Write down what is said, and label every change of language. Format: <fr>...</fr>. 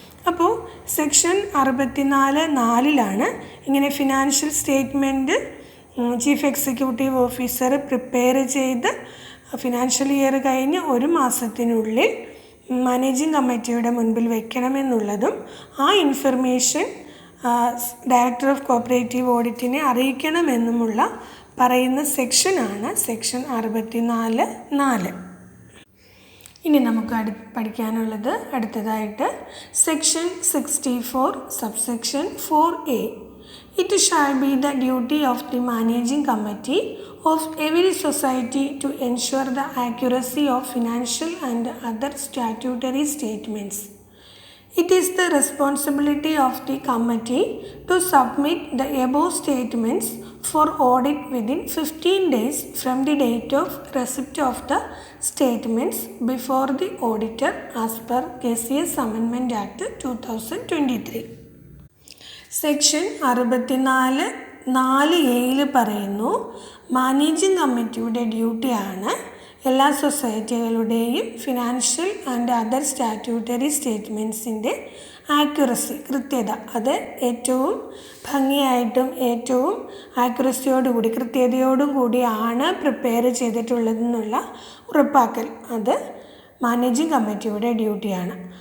<ml>അപ്പോൾ സെക്ഷൻ 64(4) ഇങ്ങനെ financial statement chief executive officer prepare ചെയ്ത് ഫിനാൻഷ്യൽ ഇയർ കഴിഞ്ഞ് 1 മാസത്തിനുള്ളിൽ മാനേജിംഗ് കമ്മിറ്റിയുടെ മുൻപിൽ വയ്ക്കണമെന്നുള്ളതും ആ ഇൻഫർമേഷൻ ഡയറക്ടർ ഓഫ് കോഓപ്പറേറ്റീവ് ഓഡിറ്റിനെ അറിയിക്കണമെന്നുമുള്ള പറയുന്ന സെക്ഷനാണ് സെക്ഷൻ 64(4). ഇനി നമുക്ക് പഠിക്കാനുള്ളത് അടുത്തതായിട്ട് section 64 subsection 4A.</ml> <en>It shall be the duty of the managing committee of every society to ensure the accuracy of financial and other statutory statements. It is the responsibility of the committee to submit the above statements for audit within 15 days from the date of receipt of the statements before the auditor as per KCS Amendment Act 2023.</en> <ml>Section 64(4)(a) പറയുന്നു, managing കമ്മിറ്റിയുടെ ഡ്യൂട്ടിയാണ് എല്ലാ സൊസൈറ്റികളുടെയും</ml> <en>financial and other statutory</en> <ml>സ്റ്റേറ്റ്മെൻറ്റ്സിൻ്റെ accuracy, കൃത്യത, അത് ഏറ്റവും ഭംഗിയായിട്ടും ഏറ്റവും ആക്യുറസിയോടുകൂടി കൃത്യതയോടും കൂടിയാണ് prepare ചെയ്തിട്ടുള്ളതെന്നുള്ള ഉറപ്പാക്കൽ അത് മാനേജിംഗ് കമ്മിറ്റിയുടെ ഡ്യൂട്ടിയാണ്.</ml>